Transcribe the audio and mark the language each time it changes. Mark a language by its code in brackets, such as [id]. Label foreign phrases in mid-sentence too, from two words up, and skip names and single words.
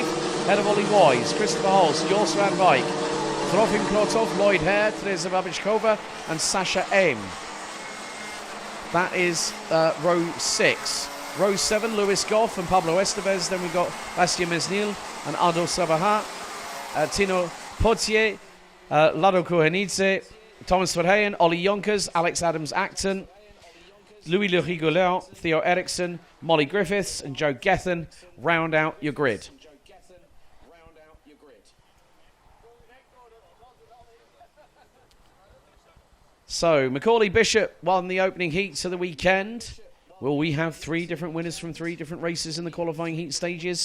[en] Ahead of Ollie Wise, Christopher Holst, Jos van Wijk, Trofim Krotov, Lloyd Hare, Teresa Babichkova, and Sasha M. That is row 6. Row 7, Lewis Goff and Pablo Estevez. Then we've got Bastien Mesnil and Ado Sabaha, Tino Potier, Lado Kohenidze, Thomas Verheyen, Ollie Yonkers, Alex Adams-Acton, Louis Le Rigoleur, Theo Eriksson, Molly Griffiths and Joe Gethin round out your grid. So, Macaulay Bishop won the opening heats of the weekend. Will we have 3 different winners from 3 different races in the qualifying heat stages?